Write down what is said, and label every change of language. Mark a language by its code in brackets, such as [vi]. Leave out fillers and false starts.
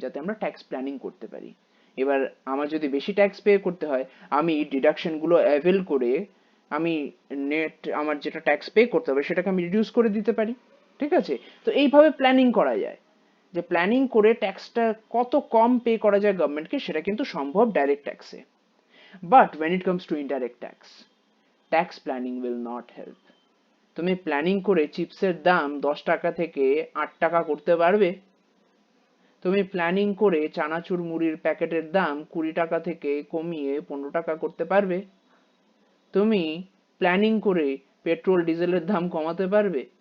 [bn] যাতে আমরা tax planning করতে পারি। এবার আমার যদি বেশি ট্যাক্স পে করতে হয়, আমি ডিডাকশন গুলো অ্যাভেল করে আমি নেট আমার যেটা ট্যাক্স পে করতে হবে সেটাকে আমি রিডিউস করে দিতে পারি, ঠিক আছে? তো এইভাবে প্ল্যানিং করা যায়, যে প্ল্যানিং করে ট্যাক্সটা কত কম পে করা যায় গভর্নমেন্টকে, সেটা কিন্তু সম্ভব ডাইরেক্ট ট্যাক্সে। [en] But when it comes to indirect tax, tax planning will not help. [bn] তুমি প্ল্যানিং করে চিপসের দাম 10 টাকা থেকে 8 টাকা করতে পারবে? তুমি প্ল্যানিং করে চানাচুর মুড়ির প্যাকেটের দাম 20 টাকা থেকে কমিয়ে 15 টাকা করতে পারবে? তুমি প্ল্যানিং করে পেট্রোল ডিজেলের দাম কমাতে পারবে?